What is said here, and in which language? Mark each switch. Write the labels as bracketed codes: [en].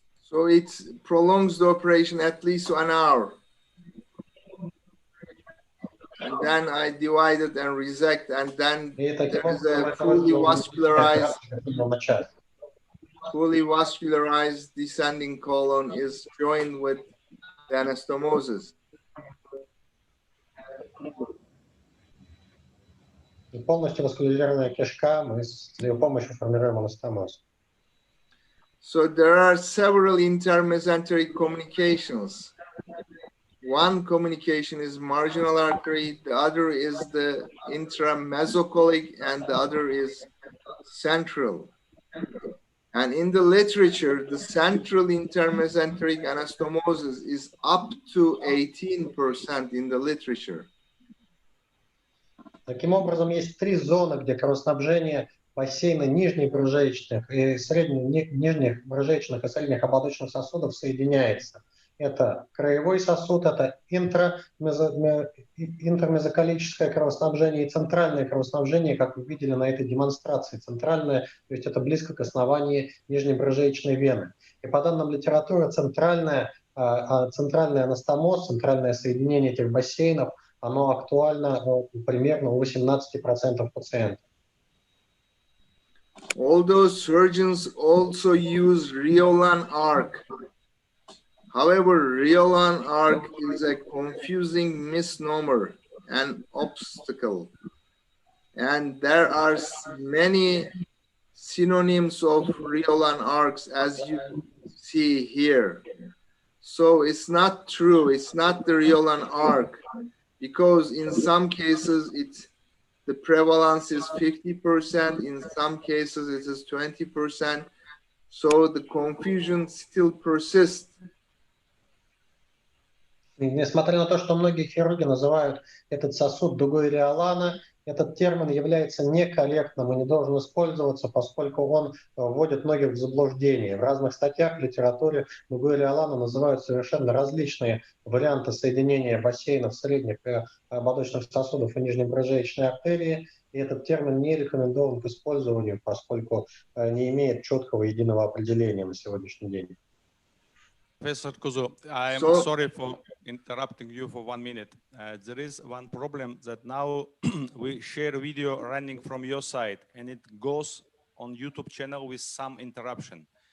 [en] So it prolongs the operation at least 1 hour. And then I divide it and resect, and then there is a fully vascularized descending colon is joined with the anastomosis. [ru] И полностью васкуляризированная кишка, мы с ее помощью формируем анастомоз. [en] So there are several intermesenteric communications. One communication is marginal artery, the other is the intramesocolic, and the other is central. And in the literature, the central intermesenteric anastomosis is up to 18% in the literature. [ru] Таким образом, есть три зоны, где кровоснабжение бассейна нижних брюшечных и нижних брюшечных и средних ободочных сосудов соединяется. Это краевой сосуд, это интермезоколическое кровоснабжение и центральное кровоснабжение, как вы видели на этой демонстрации. Центральное, то есть это близко к основанию нижнебрюшечной вены. И по данным литературы, центральный анастомоз, центральное соединение этих бассейнов, оно актуально примерно у 18% пациентов. [en] Although surgeons also use Riolan arc. However, Riolan arc is a confusing misnomer, an obstacle. And there are many synonyms of Riolan arcs as you see here. So it's not true, it's not the Riolan arc, because in some cases the prevalence is 50%, in some cases it is 20%. So the confusion still persists. [ru] Несмотря на то, что многие хирурги называют этот сосуд дугой Риолана, этот термин является некорректным и не должен использоваться, поскольку он вводит многих в заблуждение. В разных статьях в литературе дугой Риолана называют совершенно различные варианты соединения бассейнов средних ободочных сосудов и нижнебрюшечной артерии, и этот термин не рекомендован к использованию, поскольку не имеет четкого единого определения на сегодняшний день. [en] Professor Kuzu, I am sorry for interrupting you for 1 minute. There is one problem that now we share video running from your side and it goes on YouTube channel with some interruption.